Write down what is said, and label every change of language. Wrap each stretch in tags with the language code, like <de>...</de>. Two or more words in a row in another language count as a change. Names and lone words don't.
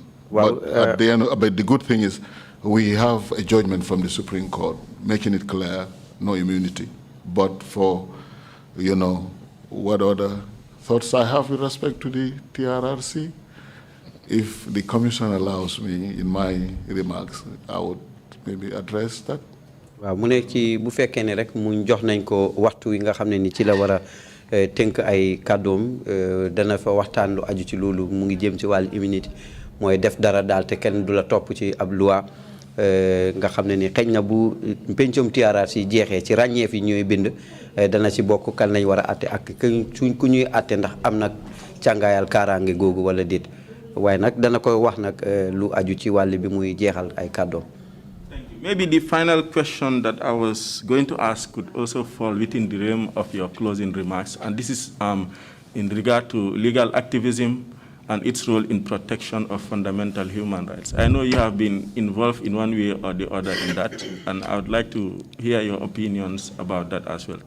<en>Well, but at the end, but the good thing is we have a judgment from the Supreme Court making it clear, no immunity. But for, what other thoughts I have with respect to the TRRC, if the Commission allows me in my remarks, I would maybe address that.</en> <wo>waaw mu ne ci bu fekkee ne rek mu jox nañ ko waxtu yi nga xam ne ni ci la war a tënk ay kàddoom dana fa waxtaan lu aju ci loolu mu ngi jëm ci wàllu immunité mooy def dara daal te kenn du la topp ci ab loi nga xam ne ni xëy na bu pencum TRRC jeexee ci ràññeef yi ñooy bind dana ci bokk kan lañ war a atte ak suñ ku ñuy atte ndax am nag càngaayal kaaraange googu wala déet waaye nag dana koy wax nag lu aju ci wàll bi muy jeexal ay kàddoom.</wo> <en>Maybe the final question that I was going to ask could also fall within the realm of your closing remarks, and this is in regard to legal activism and its role in protection of fundamental human rights. I know you have been involved in one way or the other in that, and I would like to hear your opinions about that as well.</en>